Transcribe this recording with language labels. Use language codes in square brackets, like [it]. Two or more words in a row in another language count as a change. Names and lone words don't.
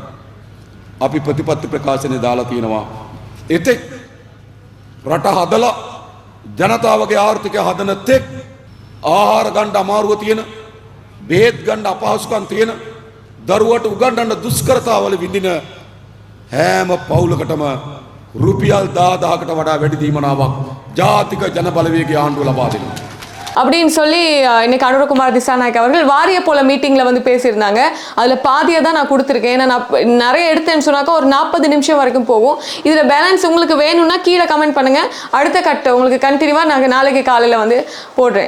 [si] අපි ප්‍රතිපත්ති ප්‍රකාශනයේ දාලා තියෙනවා. එතෙක් රට හදලා ජනතාවගේ ආර්ථිකය හදන තෙක් ආහාර ගන්න අමාරුව තියෙන, බෙහෙත් ගන්න අපහසුකම් තියෙන, දරුවට උගන්වන්න දුෂ්කරතාවල විඳින හැම පවුලකටම රුපියල් 10,000කට වඩා වැඩි දීමනාවක් ජාතික ජන බලවේගය ආණ්ඩුව ලබා දෙනවා. [ta] அப்படின்னு சொல்லி இன்னைக்கு அனுரகுமார் திசாநாயக் அவர்கள் வாரிய போல மீட்டிங்ல வந்து பேசியிருந்தாங்க. அதுல பாதியை தான் நான் கொடுத்துருக்கேன். ஏன்னா நான் நிறைய எடுத்தேன்னு சொன்னாக்கா ஒரு 40 நிமிஷம் வரைக்கும் போகும். இதுல பேலன்ஸ் உங்களுக்கு வேணும்னா கீழே கமெண்ட் பண்ணுங்க. அடுத்த கட்டு உங்களுக்கு கண்டினியூவா நாங்கள் நாளைக்கு காலையில வந்து போடுறேன்.